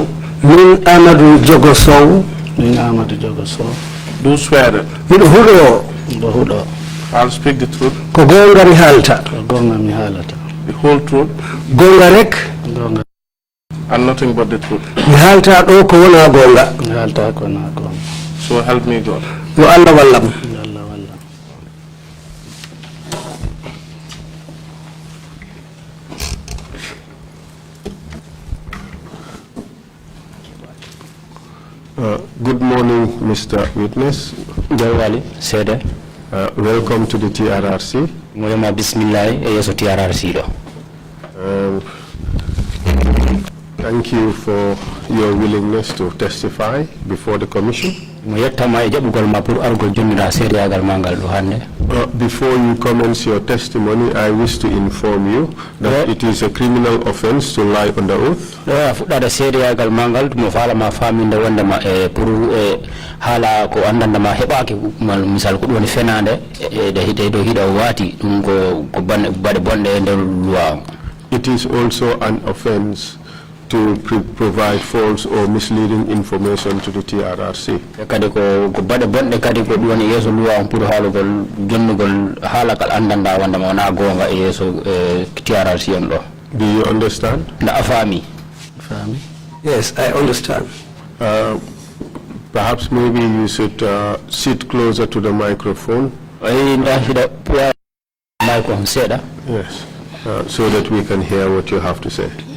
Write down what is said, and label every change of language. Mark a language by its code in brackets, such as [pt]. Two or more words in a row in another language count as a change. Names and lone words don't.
[ff] Min Amadou Jogo Sow. Min Amadou Jogo Sow. [en] Do swear. [ff] Min Hudo. [en] I'll speak the truth. [ff] Ko gonga mi halta. Ko gonga mi halata. [en] The whole truth. [ff] Gonga rek. Gonga. [en] And nothing but the truth. [ff] Mi halta do ko wona gonga. Mi halta ko na gonga. [en] So help me God. [ff] Yo Allah wallam. Allah wallam. [en] Good morning, Mr. Witness. [ff] Jawali Sede. [en] Welcome to the TRRC. [ff] Moyema bismillah e yeso TRRC do. [en] Thank you for your willingness to testify before the commission. [ff] Mo yettama e jabugol ma pour argo jonnira seedeyagal mangal do hande. [en] Before you commence your testimony, I wish to inform you that it is a criminal offense to lie under oath. [ff] Fuɗɗade seedeyagal mangal mo faala ma faminde wondema e pour haala ko andandama heɓaki misal ko ɗum woni fenande e dow hiɗa waati ɗum ko baɗe bonɗe e nder loi. [en] It is also an offense to provide false or misleading information to the TRRC. [ff] Kadi ko baɗe bonɗe kadi ko ɗum woni yeeso loi on pour haalugol jonnugol haalakal andanda wondema wona gonga e yeeso TRRC on ɗo. [en] Do you understand? [ff] Nda a faami. [en] Yes, I understand. Perhaps maybe you should sit closer to the microphone. Yes, so that we can hear what you have to say.